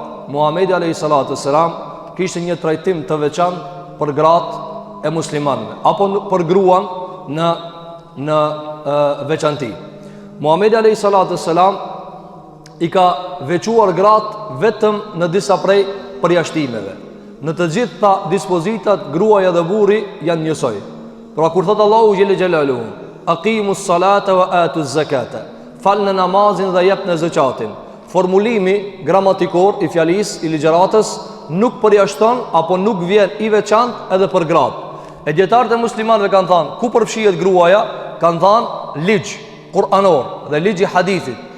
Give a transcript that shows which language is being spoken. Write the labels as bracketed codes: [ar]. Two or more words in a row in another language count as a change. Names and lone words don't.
[sq] Muhamedi [ar] عليه الصلاة والسلام [sq] kishte një trajtim të veçantë për gratë e muslimanëve apo për gruan në veçanti. Muhamedi [ar] عليه الصلاة والسلام [sq] i ka veçuar gratë vetëm në disa prej përjashtimeve. Në të gjitha dispozitat gruaja dhe burri janë njësoj. Pra kur thot Allahu [ar] جل جلاله, أقيموا الصلاة وآتوا الزكاة, [sq] falni namazin dhe jepni zakatin. Formulimi gramatikor i fjalisë i ligjëratës nuk përjashton apo nuk vjen i veçantë edhe për gratë. E dietarët e muslimanëve kanë thënë, ku përfshihet gruaja? Kanë thënë ligj kuranor dhe ligj i hadithit.